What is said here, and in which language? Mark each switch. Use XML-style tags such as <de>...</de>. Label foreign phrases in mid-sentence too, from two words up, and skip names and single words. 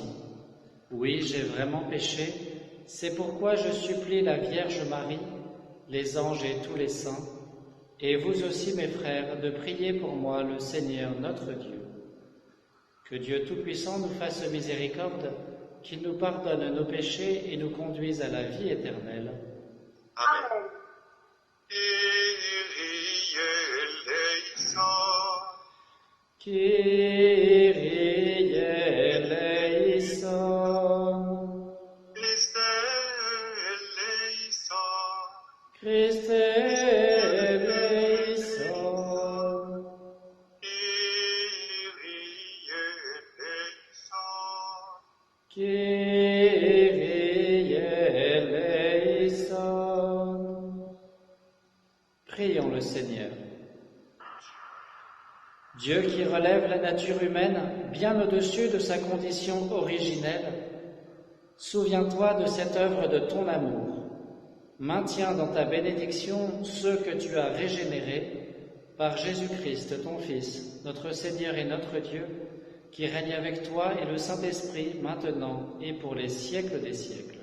<fr>Oui, j'ai vraiment péché, c'est pourquoi je supplie la Vierge Marie, les anges et tous les saints, et vous aussi mes frères, de prier pour moi le Seigneur notre Dieu. Que Dieu Tout-Puissant nous fasse miséricorde, qu'il nous pardonne nos péchés et nous conduise à la vie éternelle. Amen.</fr> <el>Kyrie eleison. Christe eleison. Kyrie eleison.</el> <fr>Prions le Seigneur. Dieu qui relève la nature humaine bien au-dessus de sa condition originelle, souviens-toi de cette œuvre de ton amour. Maintiens dans ta bénédiction ceux que tu as régénérés par Jésus-Christ, ton Fils, notre Seigneur et notre Dieu, qui règne avec toi et le Saint-Esprit, maintenant et pour les siècles des siècles.</fr>